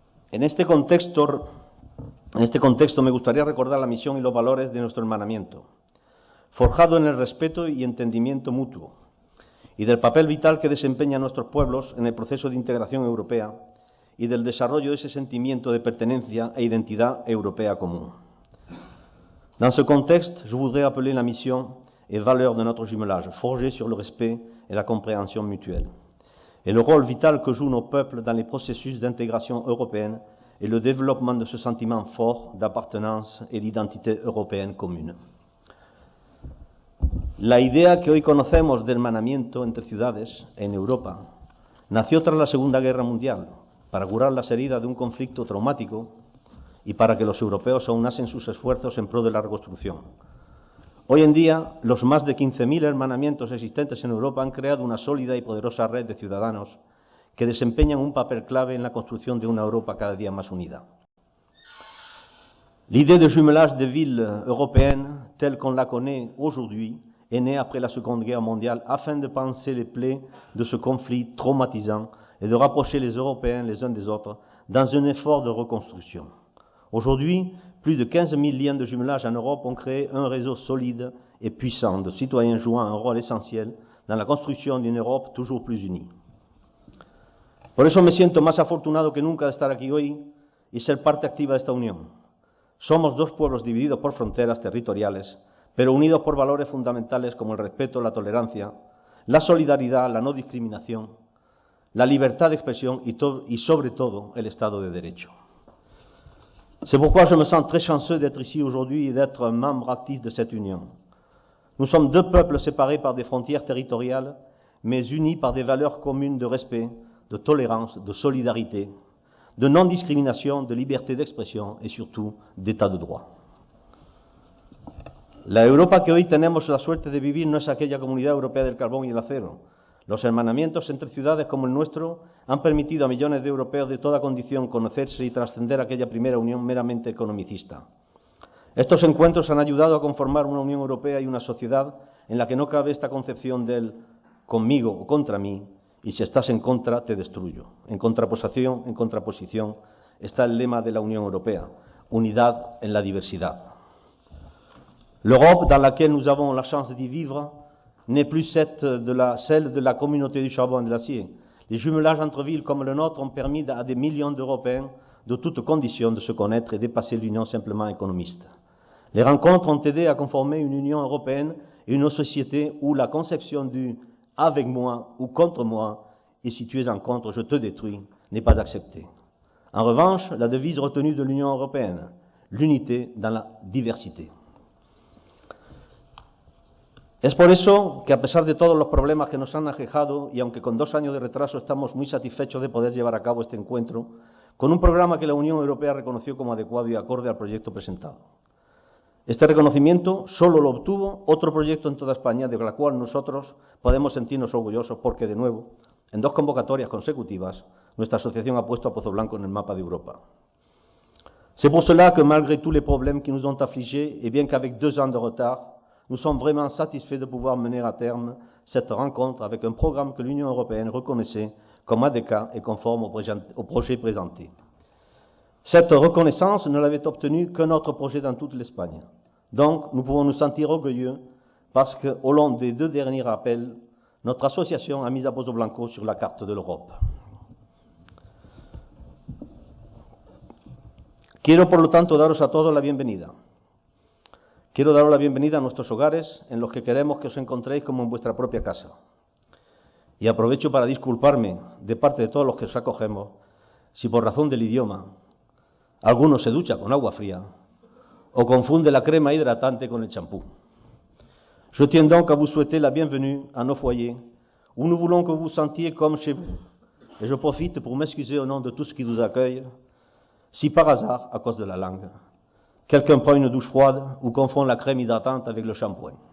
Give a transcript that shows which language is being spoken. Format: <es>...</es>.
<es>En este contexto me gustaría recordar la misión y los valores de nuestro hermanamiento, forjado en el respeto y entendimiento mutuo, y del papel vital que desempeñan nuestros pueblos en el proceso de integración europea y del desarrollo de ese sentimiento de pertenencia e identidad europea común.</es> <fr>Dans ce contexte, je voudrais appeler la mission et valeurs de notre jumelage, forgées sur le respect et la compréhension mutuelle, et le rôle vital que jouent nos peuples dans les processus d'intégration européenne et le développement de ce sentiment fort d'appartenance et d'identité européenne commune.</fr> <es>La idea que hoy conocemos de hermanamiento entre ciudades en Europa nació tras la Segunda Guerra Mundial, para curar las heridas de un conflicto traumático y para que los europeos aunasen sus esfuerzos en pro de la reconstrucción. Hoy en día, los más de 15.000 hermanamientos existentes en Europa han creado una sólida y poderosa red de ciudadanos que desempeñan un papel clave en la construcción de una Europa cada día más unida.</es> <fr>L'idée de jumelage des villes européennes, telle qu'on la connaît aujourd'hui, est née après la Seconde Guerre mondiale afin de panser les plaies de ce conflit traumatisant et de rapprocher les Européens les uns des autres dans un effort de reconstruction. Aujourd'hui, plus de 15 000 liens de jumelage en Europe ont créé un réseau solide et puissant de citoyens jouant un rôle essentiel dans la construction d'une Europe toujours plus unie.</fr> <es>Por eso me siento más afortunado que nunca de estar aquí hoy y ser parte activa de esta unión. Somos dos pueblos divididos por fronteras territoriales, pero unidos por valores fundamentales como el respeto, la tolerancia, la solidaridad, la no discriminación, la libertad de expresión y sobre todo el Estado de Derecho.</es> <fr>C'est pourquoi je me sens très chanceux d'être ici aujourd'hui et d'être un membre actif de cette union. Nous sommes deux peuples séparés par des frontières territoriales, mais unis par des valeurs communes de respect, de tolérance, de solidarité, de non-discrimination, de liberté d'expression et surtout d'état de droit.</fr> <es>La Europa que hoy tenemos la suerte de vivir no es aquella comunidad europea del carbón y el acero. Los hermanamientos entre ciudades como el nuestro han permitido a millones de europeos de toda condición conocerse y trascender aquella primera unión meramente economicista. Estos encuentros han ayudado a conformar una Unión Europea y una sociedad en la que no cabe esta concepción del conmigo o contra mí, y si estás en contra, te destruyo. En contraposición, está el lema de la Unión Europea, unidad en la diversidad.</es> <fr>L'Europe dans laquelle nous avons la chance d'y vivre n'est plus celle de la communauté du charbon et de l'acier. Les jumelages entre villes comme le nôtre ont permis à des millions d'Européens de toutes conditions de se connaître et dépasser l'union simplement économiste. Les rencontres ont aidé à conformer une Union européenne et une société où la conception du « avec moi » ou « contre moi » et si tu es en contre, je te détruis, n'est pas acceptée. En revanche, la devise retenue de l'Union européenne, l'unité dans la diversité.</fr> <es>Es por eso que a pesar de todos los problemas que nos han aquejado y aunque con 2 años de retraso estamos muy satisfechos de poder llevar a cabo este encuentro con un programa que la Unión Europea reconoció como adecuado y acorde al proyecto presentado. Este reconocimiento solo lo obtuvo otro proyecto en toda España de la cual nosotros podemos sentirnos orgullosos porque, de nuevo, en 2 convocatorias consecutivas, nuestra asociación ha puesto a Pozo Blanco en el mapa de Europa.</es> <fr>C'est pour cela que malgré tous les problèmes qui nous ont affligés et bien qu'avec 2 ans de retard, nous sommes vraiment satisfaits de pouvoir mener à terme cette rencontre avec un programme que l'Union européenne reconnaissait comme adéquat et conforme au projet présenté. Cette reconnaissance ne l'avait obtenue qu'un autre projet dans toute l'Espagne. Donc, nous pouvons nous sentir orgueilleux parce qu'au long des 2 derniers rappels, notre association a mis à Pozo Blanco sur la carte de l'Europe.</fr> <es>Quiero, por lo tanto, daros a todos la bienvenida. Quiero daros la bienvenida a nuestros hogares, en los que queremos que os encontréis como en vuestra propia casa. Y aprovecho para disculparme de parte de todos los que os acogemos, si por razón del idioma alguno se ducha con agua fría o confunde la crema hidratante con el champú.</es> <fr>Je tiens donc à vous souhaiter la bienvenue à nos foyers, où nous voulons que vous vous sentiez comme chez vous. Et je profite pour m'excuser au nom de tous qui vous accueillent, si par hasard, à cause de la langue, quelqu'un prend une douche froide ou confond la crème hydratante avec le shampoing.</fr>